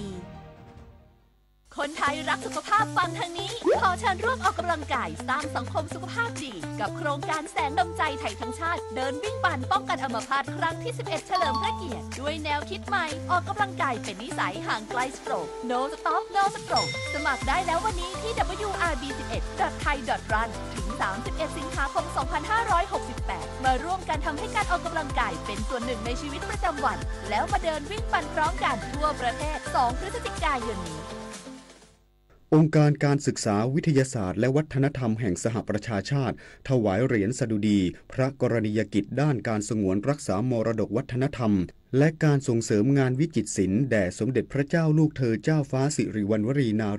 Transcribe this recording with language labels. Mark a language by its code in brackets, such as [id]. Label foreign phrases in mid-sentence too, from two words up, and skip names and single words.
[th] คนไทยรักสุขภาพฟังทางนี้ขอเชิญร่วมออกกำลังกายสร้างสังคมสุขภาพดีกับโครงการแสงดวงใจไทย ทั้งชาติเดินวิ่งปั่นป้องกันอัมพาตครั้งที่ 11 เฉลิมพระเกียรติด้วยแนวคิดใหม่ออกกำลังกายเป็นนิสัยห่างไกลสโตรก [en] No Stop No Stroke [th] สมัครได้แล้ววันนี้ที่ wrb11.thai.run ถึง 31 สิงหาคม 2568 มาร่วมกันทำให้การออกกำลังกายเป็นส่วนหนึ่งในชีวิตประจำวันแล้วมาเดินวิ่งปั่นพร้อมกันทั่วประเทศ 2 พฤศจิกายนนี้ องค์การการศึกษาวิทยาศาสตร์และวัฒนธรรมแห่งสหประชาชาติถวายเหรียญสดุดีพระกรณียกิจด้านการสงวนรักษามรดกวัฒนธรรมและการส่งเสริมงานวิจิตรศิลป์แด่สมเด็จพระเจ้าลูกเธอเจ้าฟ้าสิริวัณวรีนา